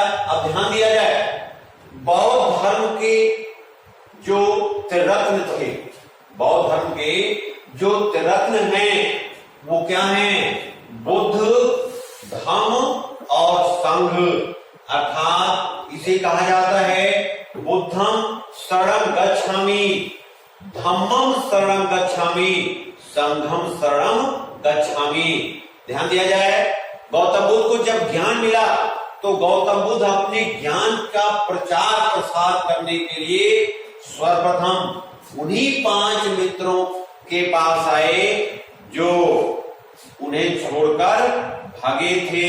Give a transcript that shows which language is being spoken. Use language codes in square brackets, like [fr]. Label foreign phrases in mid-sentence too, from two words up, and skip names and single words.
[hi] अब ध्यान दिया जाए, बौद्ध धर्म के जो त्रिरत्न थे, बौद्ध धर्म के जो त्रिरत्न हैं वो क्या हैं? बुद्ध, धम्म और संघ, अर्थात इसे कहा जाता है [pi] बुद्धम शरणं गच्छामि, धम्मम शरणं गच्छामि, संघम शरणं गच्छामि। [hi] ध्यान दिया जाए, गौतम बुद्ध को जब ज्ञान मिला तो गौतम बुद्ध अपने ज्ञान का प्रचार प्रसार करने के लिए सर्वप्रथम उन्हीं 5 मित्रों के पास आए जो उन्हें छोड़कर भागे थे।